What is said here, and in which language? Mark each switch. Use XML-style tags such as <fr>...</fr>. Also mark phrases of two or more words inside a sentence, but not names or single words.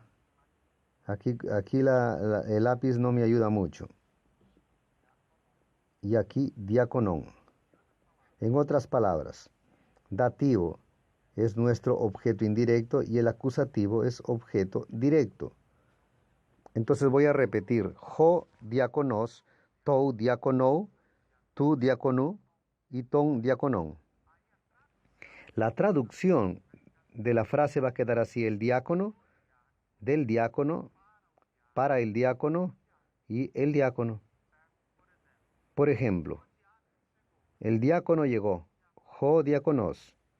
<es>Aquí el lápiz no me ayuda mucho. Y aquí diáconon. En otras palabras, dativo es nuestro objeto indirecto y el acusativo es objeto directo. Entonces voy a repetir,</es> <el>ὁ διάκονος, τοῦ διακόνου, τῷ διακόνῳ y τὸν διάκονον.</el> <es>La traducción de la frase va a quedar así, el diácono, del diácono, para el diácono y el diácono. Por ejemplo, el diácono llegó,</es> <el>ὁ διάκονος.</el>